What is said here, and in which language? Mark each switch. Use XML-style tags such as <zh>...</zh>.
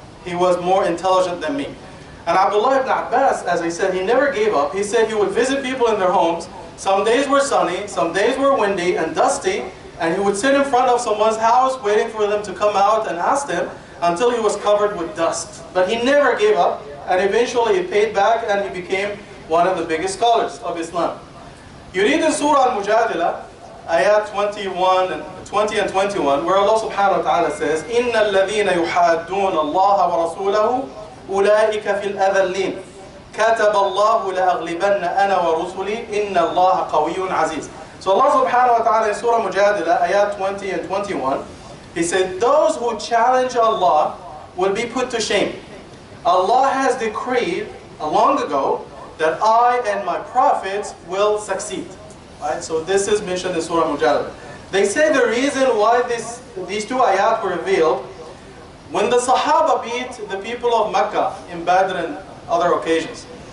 <en>He was more intelligent than me. And Abdullah ibn Abbas, as I said, he never gave up. He said he would visit people in their homes. Some days were sunny, some days were windy and dusty, and he would sit in front of someone's house waiting for them to come out and ask them until he was covered with dust. But he never gave up, and eventually he paid back and he became one of the biggest scholars of Islam. You read in Surah Al-Mujadila, ayat 20 and 21, where Allah subhanahu wa ta'ala says,</en> <ar>إِنَّ الَّذِينَ يُحَادُّونَ اللَّهَ وَرَسُولَهُ أُولَٰئِكَ فِي الْأَذَلِّينَ كَتَبَ اللَّهُ لَأَغْلِبَنَّ أَنَا وَرُسُلِي إِنَّ اللَّهَ قَوِيٌّ عَزِيزٌ.</ar> <en>So Allah subhanahu wa ta'ala in Surah Mujadila, ayat 20 and 21, He said, those who challenge Allah will be put to shame. Allah has decreed long ago that I and my prophets will succeed. Right? So this is mentioned in Surah Mujadala. They say the reason why these two ayat were revealed, when the Sahaba beat the people of Mecca in Badr and other occasions.</en>